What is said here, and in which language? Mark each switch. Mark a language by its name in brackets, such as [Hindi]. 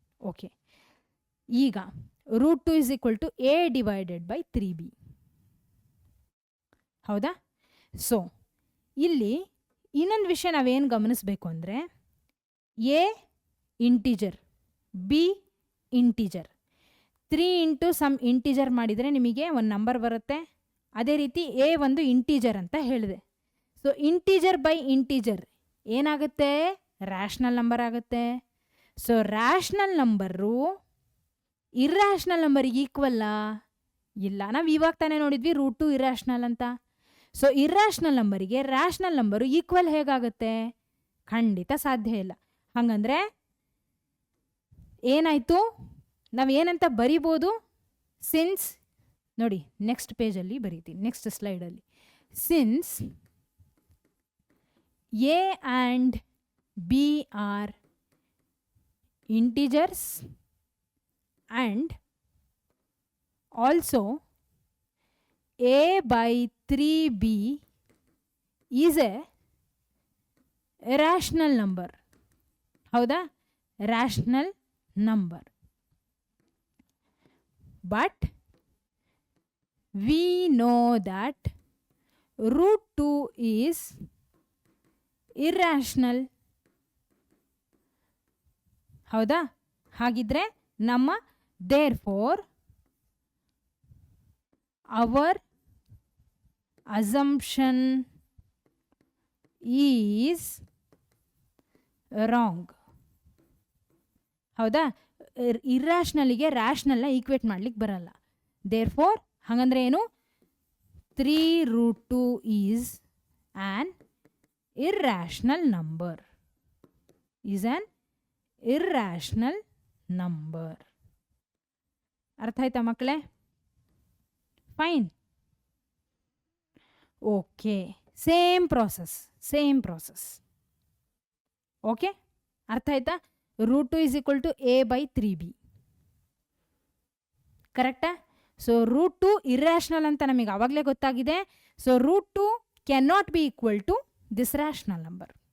[English] Okay, ಈಗ √2 is equal to a divided by 3b. [Kannada] ಹೌದಾ? So ಇಲ್ಲಿ ಇನ್ನೊಂದು ವಿಷಯ ನಾವೇನು ಗಮನಿಸಬೇಕು ಅಂದರೆ, a integer, b integer. 3 × some integer ಮಾಡಿದರೆ ನಿಮಗೆ ಒಂದು ನಂಬರ್ ಬರುತ್ತೆ. ಅದೇ ರೀತಿ a ಒಂದು ಇಂಟಿಜರ್ ಅಂತ ಹೇಳಿದೆ. ಸೊ ಇಂಟಿಜರ್ ಬೈ ಇಂಟಿಜರ್ ಏನಾಗುತ್ತೆ? ರ್ಯಾಷನಲ್ ನಂಬರ್ ಆಗುತ್ತೆ. ಸೊ ರ್ಯಾಷನಲ್ ನಂಬರು ಇರ್ಯಾಷನಲ್ ನಂಬರಿಗೆ ಈಕ್ವಲ್ಲಾ? ಇಲ್ಲ. ನಾವು ಇವಾಗ ತಾನೇ ನೋಡಿದ್ವಿ √2 ಇರ್ಯಾಷನಲ್ ಅಂತ. ಸೊ ಇರ್ಯಾಷನಲ್ ನಂಬರಿಗೆ ರ್ಯಾಷನಲ್ ನಂಬರು ಈಕ್ವಲ್ ಹೇಗಾಗುತ್ತೆ? ಖಂಡಿತ ಸಾಧ್ಯ ಇಲ್ಲ. ಹಾಗಂದರೆ ಏನಾಯಿತು? ನಾವು ಏನಂತ ಬರಿಬೋದು? ಸಿನ್ಸ್ ನೋಡಿ, ನೆಕ್ಸ್ಟ್ ಪೇಜಲ್ಲಿ ಬರೀತೀನಿ, next ಸ್ಲೈಡಲ್ಲಿ. [English] Since a and b are integers and also a/3b is a rational number. [Kannada] ಹೌದಾ? [English] rational number. But we know that √2 is irrational. [Kannada] ಹೌದಾ? ಹಾಗಿದ್ರೆ ನಮ್ಮ [English] Therefore our assumption is wrong. [Kannada] ಹೌದಾ? ಇರ್ಯಾಷನಲಿಗೆ ರ್ಯಾಷನಲ್ನ ಈಕ್ವೇಟ್ ಮಾಡ್ಲಿಕ್ಕೆ ಬರಲ್ಲ. ದೇರ್ಫೋರ್ ಹಾಗಂದ್ರೆ ಏನು? [English] 3√2 is an irrational number. Is an irrational number. [Kannada] ಅರ್ಥ ಆಯ್ತಾ ಮಕ್ಕಳೇ? Fine. [English] Okay, same process. [Kannada] Okay, ಅರ್ಥ ಆಯ್ತಾ? √2 = a/3b. ಕರೆಕ್ಟಾ? ಸೊ √2 ಇರ್ರಾಷನಲ್ ಅಂತ ನಮಗೆ ಆವಾಗಲೇ ಗೊತ್ತಾಗಿದೆ. [English] So √2 cannot be equal to this rational number.